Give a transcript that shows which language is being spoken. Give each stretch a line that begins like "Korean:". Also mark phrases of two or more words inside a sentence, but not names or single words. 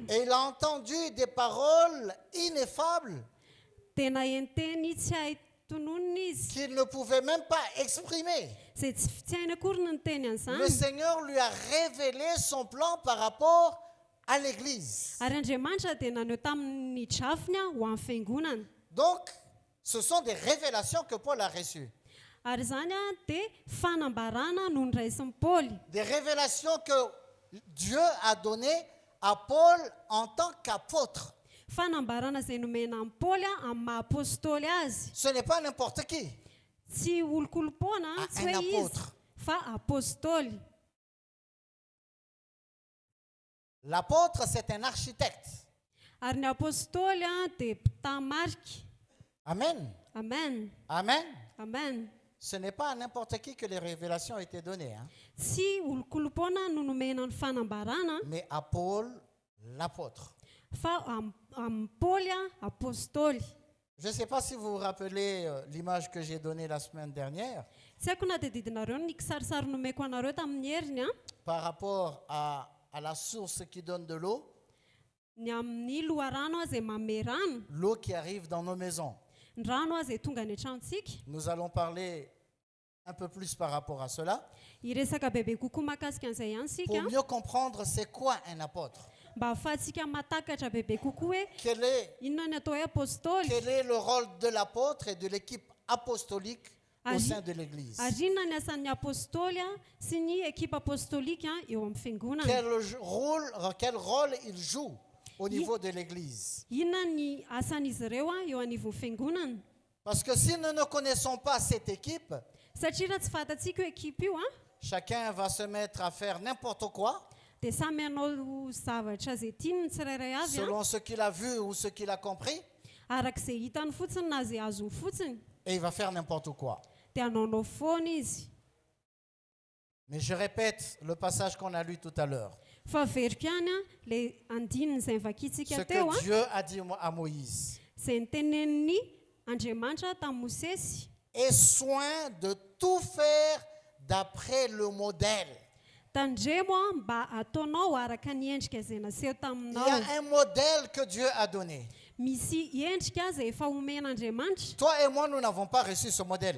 French: et il a entendu des paroles ineffables
Malagasy: Dia naheno teny tsy hay tononona izy.
French: qu'il ne pouvait même pas exprimer.
Malagasy: Izay tsy hainy akory ny teny
French: Le
Malagasy: an'izany.
French: Seigneur lui a révélé son plan par rapport à l'église.
Malagasy: Ary Andriamanitra dia naneho tamin'ny drafiny ho amin'ny fiangonana.
French: Donc, ce sont des révélations que Paul a reçues.
Malagasy: Ary izany dia fanambarana no nyraisin'ny Paoly.
French: Des révélations que Dieu a données à Paul en tant qu'apôtre.
Malagasy: fanambarana izay nomena amin'ny Paoly amin'ny maha-apôstôly azy.
French: Ce n'est pas n'importe qui.
Malagasy: Tsy olo-kolopona, tsy
French: Un
Malagasy: hoe izy,
French: apôtre.
Malagasy: fa apôstôly.
French: L'apôtre, c'est un architecte.
Malagasy: Ary ny apôstôly dia mpitamarika. Amen. Amen. Amen. Amen.
French: Ce n'est pas à n'importe qui que les révélations ont été données, hein,
Malagasy: Tsy olo-kolopona no nomena ny fanambarana,
French: mais à Paul, l'apôtre.
Malagasy: fa amin'ny Paoly apôstôly.
French: Je ne sais pas si vous vous rappelez l'image que j'ai donnée la semaine dernière
Malagasy: Tsy haiko na tadidinareo ny kisarisary nomeko anareo tamin'ny heriny
French: par rapport à la source qui donne de l'eau,
Malagasy: ny amin'ny loharano izay mame rano,
French: l'eau qui arrive dans nos maisons.
Malagasy: ny rano izay tonga any an-tranontsika.
French: Nous allons parler un peu plus par rapport à cela
Malagasy: Hiresaka bebe kokoa mahakasika an'izay ihany
French: pour
Malagasy: sika
French: mieux comprendre c'est quoi un apôtre.
Malagasy: mba ahafahantsika matakatra bebe kokoa hoe
French: Quel est
Malagasy: inona ny atao hoe apôstôly,
French: le rôle de l'apôtre et de l'équipe apostolique au sein de l'Église?
Malagasy: ary inona ny asan'ny apôstôly sy ny ekipa apôstôlika eo amin'ny fiangonana.
French: Quel rôle il joue au niveau de l'Église?
Malagasy: Inona ny asan'izy ireo eo anivon'ny fiangonana.
French: Parce que si nous ne connaissons pas cette équipe,
Malagasy: Satria raha tsy fantatsika io ekipa io
French: chacun va se mettre à faire n'importe quoi
Malagasy: dia samy hanao zavatra izay tiany ny tsirairay avy
French: selon ce qu'il a vu ou ce qu'il a compris,
Malagasy: arak'izay hitany fotsiny na izay azony fotsiny,
French: et il va faire n'importe quoi.
Malagasy: dia hanaonao foana izy.
French: Mais je répète le passage qu'on a lu tout à l'heure.
Malagasy: Fa veriko ihany le andininy izay nivakitsika
French: Ce
Malagasy: teo
French: que Dieu a dit à Moïse.
Malagasy: izay niteneniny Andriamanitra tamin'ny Mosesy.
French: Aie soin de tout faire d'après le modèle.
Malagasy: Tandremo mba ataonao araka ny endrika izay naseho
French: Il y
Malagasy: taminao.
French: a un modèle que Dieu a donné.
Malagasy: Misy endrika izay efa omen'Andriamanitra,
French: Toi et moi, nous n'avons pas reçu ce modèle.